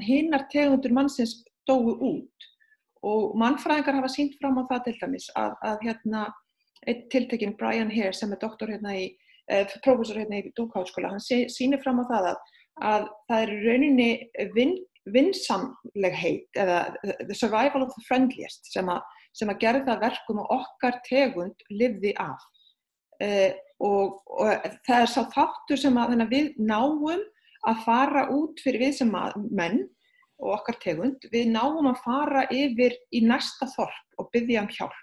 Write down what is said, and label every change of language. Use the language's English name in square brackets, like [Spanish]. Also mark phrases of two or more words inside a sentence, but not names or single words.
[Icelandic] hinnar tegundur mannsins dóu út og mannfræðingar hafa sýnt fram á það til dæmis að einn tiltekinn Brian Hare sem doktor prófessor í Duke-háskóla, hann sýnir fram á það að það er rauninni vinsamlegheit eða [English] the survival of the friendliest [Icelandic] sem að gerði það verkum að okkar tegund lifði af. Og það sá þáttur sem að við náum að fara út fyrir við sem menn og okkar tegund, við náum að fara yfir í næsta þorp og biðja hjálp.